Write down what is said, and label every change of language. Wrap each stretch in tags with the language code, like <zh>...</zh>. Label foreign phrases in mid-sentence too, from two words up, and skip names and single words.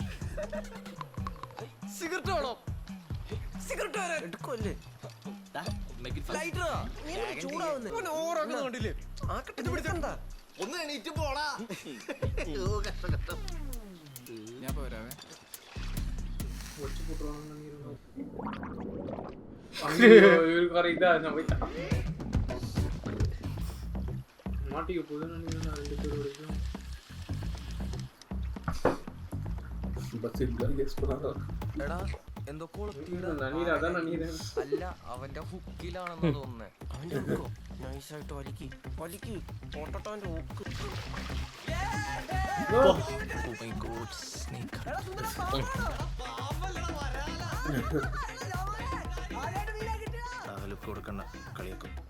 <ml>സിഗരറ്റ് വേണോ? സിഗരറ്റ് എടുക്കല്ലേ? ചൂടാവുന്നില്ലേ? ഒന്ന് എണീറ്റ് പോടാ. ഞാൻ പോരാവേ.</ml> <ta>மாட்டிக்க போதுன்னு நினைக்கிறேன். 2 பேர் வரைக்கும்</ta> <ml>എടാ എന്തൊക്കെ അല്ല അവന്റെ ഹുക്കിലാണെന്ന് തോന്നുന്നേ. അവന്റെ ഹുക്കോ? നൈസായിട്ട് വലിക്ക് പൊട്ടട്ടവന്റെ ഹുക്ക്. കൊടുക്കണ്ട കളിയൊക്കെ</ml>